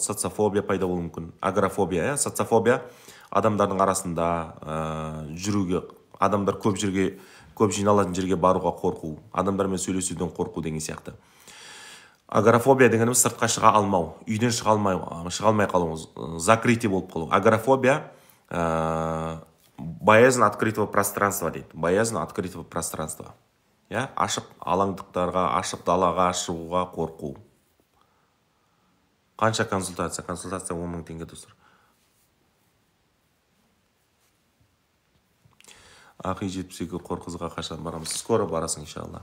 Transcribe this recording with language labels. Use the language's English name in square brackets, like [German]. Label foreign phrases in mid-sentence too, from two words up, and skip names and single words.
[Kazakh] Социофобия пайда болуы мүмкін. Агорафобия, социофобия адамдардың арасында жүруге, адамдар көп жиналатын жерге баруға қорқу, адамдармен сөйлесуден қорқу деген сияқты. Агорафобия дегеніміз сыртқа шыға алмау, үйден шыға алмай қалуыңыз, закрытие болып қалу. Агорафобия [Russian] боязнь открытого пространства [Kazakh] дейді. [Russian] Боязнь открытого пространства. [Kazakh] Ашық алаңдықтарға, ашық далаға шығуға қорқу. Қанша консультация? Консультация 10 000 теңге достар. Ақи 72 қорқызға қашан барамыз? Скоро барасың, иншалла.